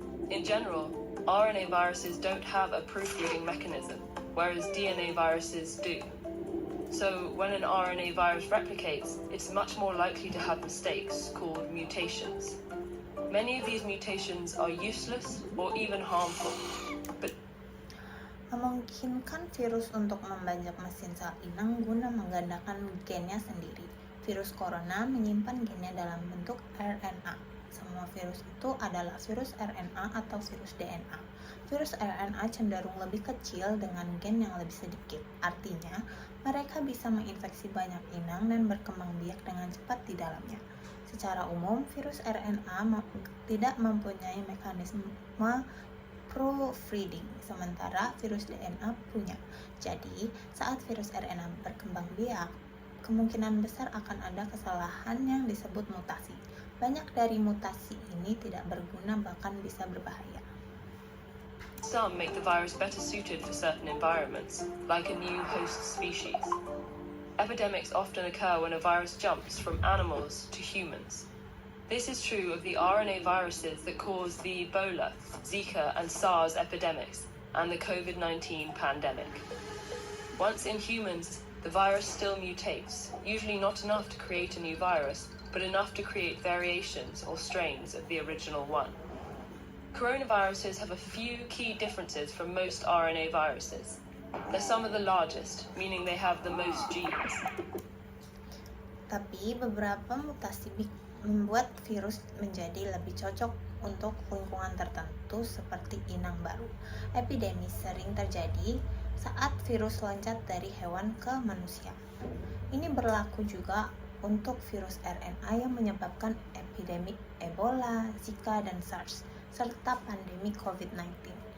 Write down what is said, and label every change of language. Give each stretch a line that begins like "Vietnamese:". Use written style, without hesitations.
English: In general, RNA viruses don't have a proofreading mechanism, whereas DNA viruses do. So when an RNA virus replicates, it's much more likely to have mistakes, called mutations. Many of these mutations are useless or even harmful, but
Indonesian: Memungkinkan virus untuk membajak mesin sel inang guna menggandakan gennya sendiri. Virus corona menyimpan gennya dalam bentuk RNA. Semua virus itu adalah virus RNA atau virus DNA. Virus RNA cenderung lebih kecil dengan gen yang lebih sedikit. Artinya, mereka bisa menginfeksi banyak inang dan berkembang biak dengan cepat di dalamnya. Secara umum, virus RNA tidak mempunyai mekanisme proofreading, sementara virus DNA punya. Jadi, saat virus RNA berkembang biak, kemungkinan besar akan ada kesalahan yang disebut mutasi. Banyak dari mutasi ini tidak berguna, bahkan bisa berbahaya.
English: some make the virus better suited for certain environments, like a new host species. Epidemics often occur when a virus jumps from animals to humans. This is true of the RNA viruses that cause the Ebola, Zika, and SARS epidemics, and the COVID-19 pandemic. Once in humans, the virus still mutates, usually not enough to create a new virus, but enough to create variations or strains of the original one. Coronaviruses have a few key differences from most RNA viruses. They're some of the largest, meaning they have the most genes.
Indonesian: Tapi beberapa mutasi membuat virus menjadi lebih cocok untuk lingkungan tertentu seperti inang baru. Epidemi sering terjadi saat virus loncat dari hewan ke manusia. Ini berlaku juga untuk virus RNA yang menyebabkan epidemi Ebola, Zika, dan SARS, serta pandemi COVID-19.